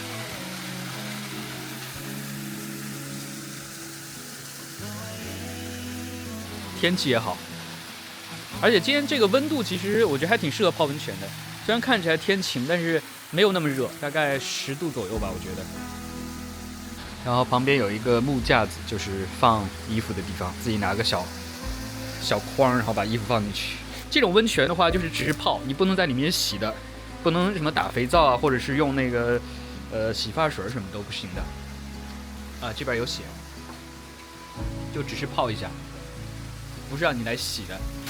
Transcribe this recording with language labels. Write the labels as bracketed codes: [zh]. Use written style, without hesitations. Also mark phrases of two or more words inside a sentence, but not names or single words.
[zh] 天氣也好，而且今天這個溫度其實我覺得還挺適合泡溫泉的。雖然看起來天晴，但是沒有那麼熱，大概10度左右吧，我覺得。然後旁邊有一個木架子，就是放衣服的地方，自己拿個小筐，然後把衣服放進去。這種溫泉的話，就是只是泡，你不能在裡面洗的，不能什麼打肥皂啊，或者是用那個洗髮水什麼都不行的。啊，這邊有寫，就只是泡一下，不是讓你來洗的。